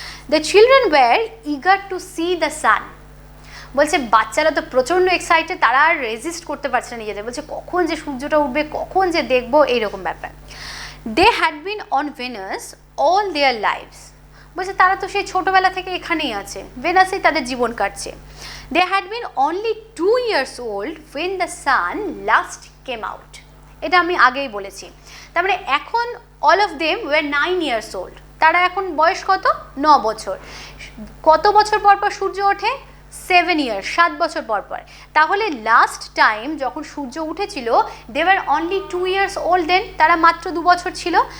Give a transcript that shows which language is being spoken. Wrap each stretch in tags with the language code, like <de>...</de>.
<en>The children were eager to see the sun.</en> <bn>বলছে বাচ্চারা তো প্রচণ্ড এক্সাইটেড, তারা আর রেজিস্ট করতে পারছে না নিজেদের, বলছে কখন যে সূর্যটা উঠবে, কখন যে দেখবো, এইরকম ব্যাপার।</bn> <en>They had been on Venus all their lives.</en> <bn>বলছে তারা তো সেই ছোটোবেলা থেকে এখানেই আছে, ভেনাসেই তাদের জীবন কাটছে।</bn> <en>They had been only 2 years old when the sun last came out।</en> <bn>এটা আমি আগেই বলেছি। তার মানে এখন</bn> <en>All of them were 9 years old।</en> <bn>তারা এখন বয়স কত? 9 বছর। কত বছর পর পর সূর্য ওঠে? 7 years, 7 বছর পর পর। তাহলে লাস্ট টাইম যখন সূর্য উঠেছিল,</bn> <en>they were only 2 years old then,</en> <bn>তারা মাত্র 2 বছর ছিল।</bn>